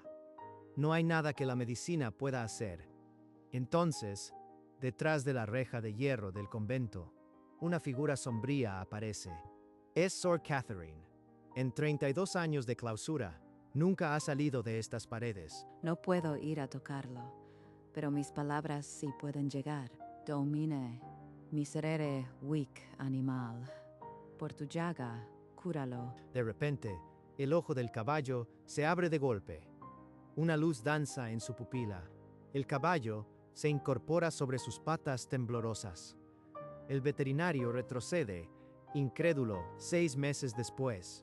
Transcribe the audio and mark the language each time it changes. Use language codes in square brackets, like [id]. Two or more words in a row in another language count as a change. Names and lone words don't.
[es] No hay nada que la medicina pueda hacer. Entonces, detrás de la reja de hierro del convento, una figura sombría aparece. Es Sor Catherine. En 32 años de clausura, nunca ha salido de estas paredes. No puedo ir a tocarlo, pero mis palabras sí pueden llegar. [la] Domine, miserere huic animal. [es] Por tu llaga, cúralo. De repente, el ojo del caballo se abre de golpe. Una luz danza en su pupila. El caballo se incorpora sobre sus patas temblorosas. El veterinario retrocede, incrédulo, 6 meses después.